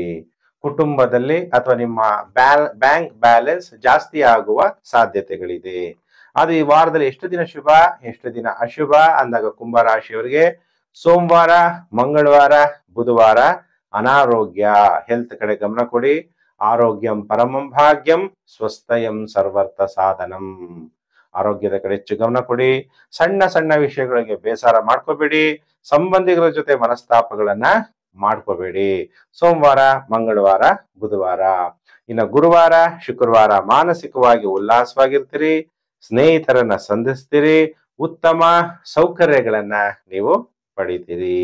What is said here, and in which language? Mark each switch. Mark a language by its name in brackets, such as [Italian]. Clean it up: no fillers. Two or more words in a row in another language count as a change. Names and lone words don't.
[Kannada] ಕುಟುಂಬದಲ್ಲಿ ಅಥವಾ ನಿಮ್ಮ [English] bank balance [Kannada] ಜಾಸ್ತಿ ಆಗುವ ಸಾಧ್ಯತೆಗಳಿದೆ. ಅದು ಈ ವಾರದಲ್ಲಿ ಎಷ್ಟು ದಿನ ಶುಭ, ಎಷ್ಟು ದಿನ ಅಶುಭ ಅಂದಾಗ ಕುಂಭರಾಶಿಯವರಿಗೆ ಸೋಮವಾರ, ಮಂಗಳವಾರ, ಬುಧವಾರ ಅನಾರೋಗ್ಯ, ಹೆಲ್ತ್ ಕಡೆ ಗಮನ ಕೊಡಿ. [Sanskrit] ಆರೋಗ್ಯಂ ಪರಮಂ ಭಾಗ್ಯಂ ಸ್ವಸ್ಥಯಂ ಸರ್ವರ್ಥ ಸಾಧನಂ. [Kannada] ಆರೋಗ್ಯದ ಕಡೆ ಹೆಚ್ಚು ಗಮನ ಕೊಡಿ. ಸಣ್ಣ ಸಣ್ಣ ವಿಷಯಗಳಿಗೆ ಬೇಸರ ಮಾಡ್ಕೋಬೇಡಿ. ಸಂಬಂಧಿಗಳ ಜೊತೆ ಮನಸ್ತಾಪಗಳನ್ನ ಮಾಡ್ಕೋಬೇಡಿ. ಸೋಮವಾರ, ಮಂಗಳವಾರ, ಬುಧವಾರ. ಇನ್ನು ಗುರುವಾರ, ಶುಕ್ರವಾರ ಮಾನಸಿಕವಾಗಿ ಉಲ್ಲಾಸವಾಗಿರ್ತೀರಿ, ಸ್ನೇಹಿತರನ್ನ ಸಂಧಿಸ್ತೀರಿ, ಉತ್ತಮ ಸೌಕರ್ಯಗಳನ್ನ ನೀವು ಪಡಿತೀರಿ.